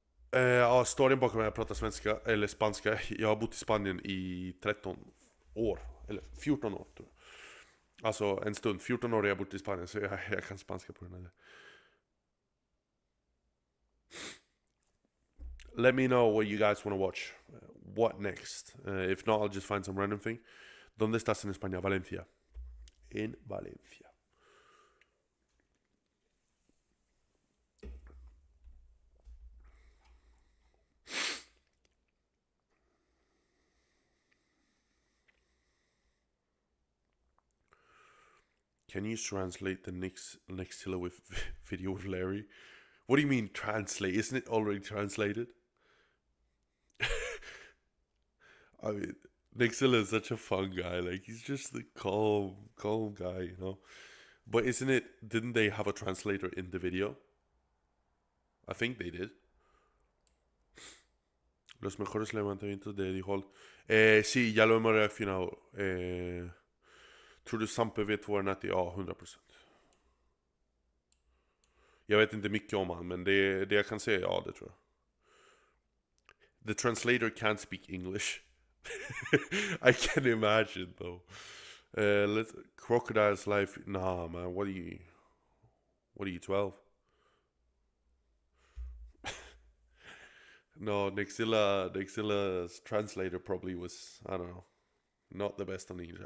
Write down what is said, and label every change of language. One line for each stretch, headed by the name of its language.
Swedish: Ja, storyn bakom att jag pratar svenska eller spanska. Jag har bott i Spanien i 13 år. Eller 14 år tror jag. Alltså en stund, 14 år har jag bott i Spanien, så jag kan spanska på den här.
English: Let me know what you guys want to watch. What next? If not, I'll just find some random thing.
Spanish: ¿Dónde estás en España? Valencia. En Valencia.
English: Can you translate the Nextilla with video with Larry? What do you mean translate? Isn't it already translated? I mean, Nextilla is such a fun guy. Like, he's just the calm guy, you know? But didn't they have a translator in the video? I think they did.
Spanish: Los mejores levantamientos de Eddie Hall. Sí, ya lo hemos reaccionado.
Swedish: Tror du Sampe vet vad den heter? Ja, 100%. Jag vet inte mycket om han, men det jag kan säga, ja, det tror jag.
English: The translator can't speak English. I can imagine, though. Crocodile's life. Nah, man. What are you, 12? No, Nexilla's translator probably was, I don't know, not the best on English.